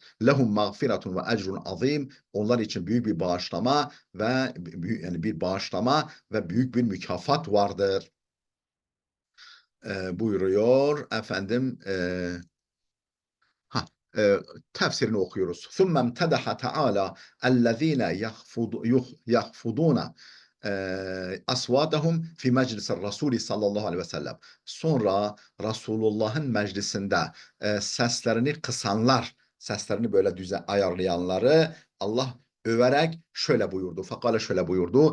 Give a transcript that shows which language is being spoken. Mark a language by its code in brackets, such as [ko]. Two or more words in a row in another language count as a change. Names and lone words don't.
[ar] لهم مغفرة وأجر عظيم. [tr] Onlar için büyük bir bağışlama ve büyük bir mükafat vardır. Buyuruyor efendim. Ha, Tefsirini okuyoruz. [ar] ثُمَّ امْتَدَحَ تَعَالَى اَلَّذ۪ينَ يَخْفُضُونَ أصواتهم في مجلس رسول صلى الله عليه وسلم. [tr] Sonra Resulullah'ın meclisinde seslerini kısanlar, seslerini böyle ayarlayanları Allah överek şöyle buyurdu. Fakale şöyle buyurdu.